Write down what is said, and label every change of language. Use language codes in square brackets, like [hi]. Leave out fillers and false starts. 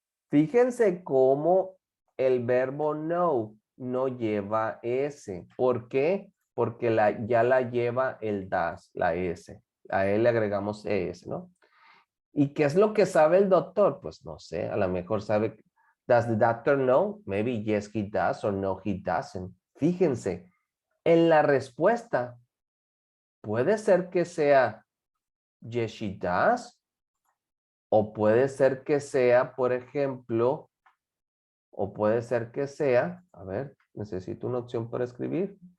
[es] Fíjense cómo el verbo know no lleva S. ¿Por qué? Porque ya la lleva el das, la S. A él le agregamos ES, ¿no? ¿Y qué es lo que sabe el doctor? Pues no sé, a lo mejor sabe. [en] Does the doctor know? Maybe yes he does or no he doesn't. [es] Fíjense, en la respuesta puede ser que sea [en] yes she does [es] o puede ser que sea, por ejemplo, o puede ser que sea, a ver, necesito una opción para escribir.